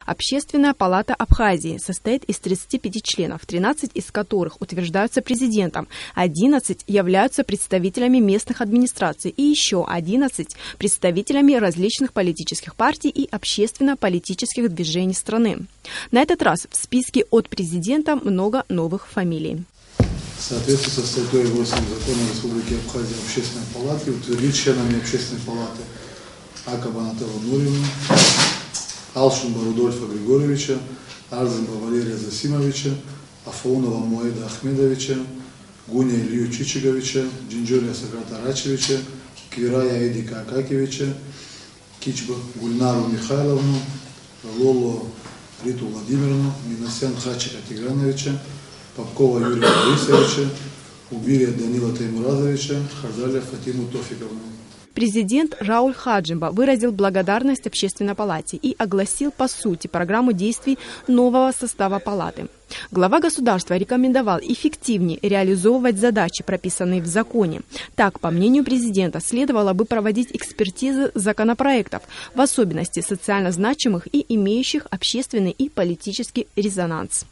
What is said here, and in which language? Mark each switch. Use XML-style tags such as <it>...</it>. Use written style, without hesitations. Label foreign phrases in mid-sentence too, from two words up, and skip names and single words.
<ru>Общественная палата Абхазии состоит из 35 членов, 13 из которых утверждаются президентом, 11 являются представителями местных администраций и еще 11 представителями различных политических партий и общественно-политических движений страны. На этот раз в списке от президента много новых фамилий. В соответствии со статьей 8 Закона Республики Абхазия Общественной палаты утвердить членами Общественной палаты Акаба Наталью Нуриевну, Алшинба Рудольфа Григорьевича, Арзенба Валерия Засимовича, Афонова Муэда Ахмедовича, Гуня Илью Чичиговича, Джинджоля Сакрата Рачевича, Квирая Эдика Акакевича, Кичба Гульнару Михайловну, Лоло Риту Владимировну, Минасян Хачика Тиграновича, Попкова Юрия Борисовича, Убирия Данила Таймуразовича, Харзаля Фатиму Тофиковну. Президент Рауль Хаджимба выразил благодарность Общественной палате и огласил по сути программу действий нового состава палаты. Глава государства рекомендовал эффективнее реализовывать задачи, прописанные в законе. Так, по мнению президента, следовало бы проводить экспертизы законопроектов, в особенности социально значимых и имеющих общественный и политический резонанс.</ru>